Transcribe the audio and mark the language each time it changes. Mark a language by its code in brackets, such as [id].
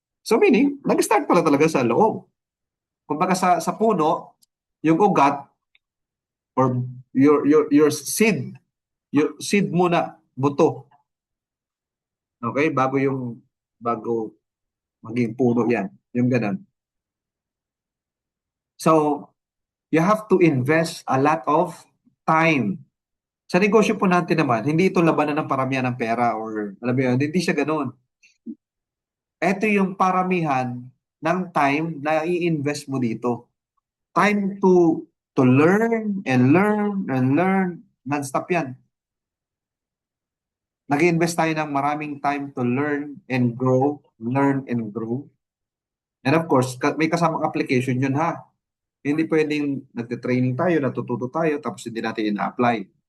[tl] So meaning, nag-start pala talaga sa loob. Kumbaga sa puno, yung ugat or your seed, your seed muna, buto. Okay? Bago maging puno yan. Yung ganun. [en] So, you have to invest a lot of time. [tl] Sa negosyo po natin naman, hindi ito labanan ng paramihan ng pera or alam mo yun, hindi siya ganoon. Ito yung paramihan ng time na i-invest mo dito. [en] Time to learn and learn and learn. Non-stop yan. [tl] Nag-invest tayo ng maraming [en] time to learn and grow, learn and grow. And of course, [tl] may kasamang application yun ha. Hindi pwedeng nagte-training tayo, natututo tayo, tapos hindi natin ina-apply.